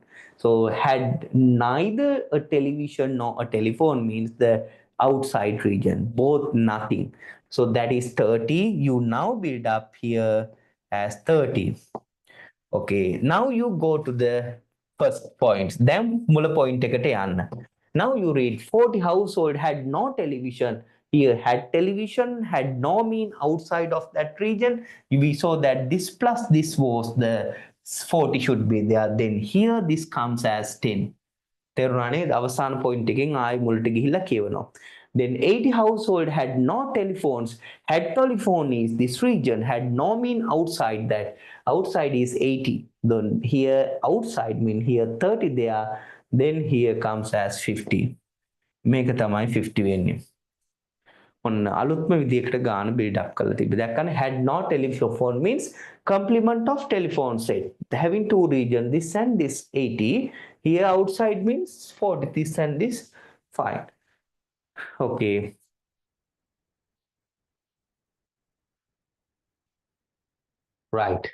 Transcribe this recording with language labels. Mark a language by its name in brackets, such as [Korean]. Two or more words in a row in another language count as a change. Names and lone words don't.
[English] So, had neither a television nor a telephone means the outside region, both nothing. So, that is 30. You now build up here as 30. Okay, now you go to the first point. [Sinhala] Then mula point එකට යන්න. [English] Now you read 40 household had no television. Here had television, had no mean outside of that region. We saw that this plus this was the 40 should be there. Then here this comes as 10. [Sinhala] තෙරුණානේ අවසාන පොයින්ට් එකෙන් ආයි මුලට ගිහිල්ලා කියවනවා. [English] Then 80 household had no telephones. Had telephone is this region, had no mean outside that. Outside is 80. Then here outside mean here 30 there. Then here comes as 50. [Sinhala] මේක තමයි 50 වෙන්නේ. ඔන්න අලුත්ම විදිහකට ගාන [English] build up [Sinhala] කරලා තිබ්බ. දැක්කනේ [English] had no telephone means complement of telephone set. Having two region this and this 80. Here outside means 40 this and this. Fine. Okay. Right.